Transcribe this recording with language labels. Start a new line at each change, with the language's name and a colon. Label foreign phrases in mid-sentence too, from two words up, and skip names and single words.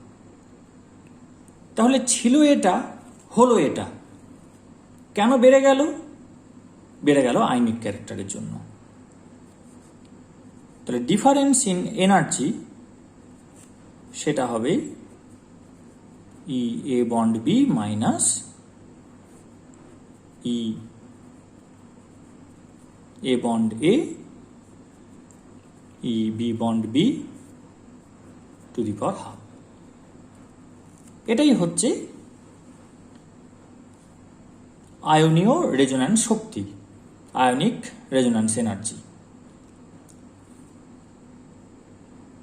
Bangla: তাহলে ছিল এটা, হলো এটা, কেন বেড়ে গেল? বেড়ে গেল
English: ionic character's
Bangla: জন্য। তাহলে
English: difference in energy
Bangla: সেটা হবে
English: E(A bond B) minus E(A bond A) E(B bond B) to the power half.
Bangla: এটাই হচ্ছে আয়নীয় রেজোন্যান্স শক্তি,
English: ionic resonance energy.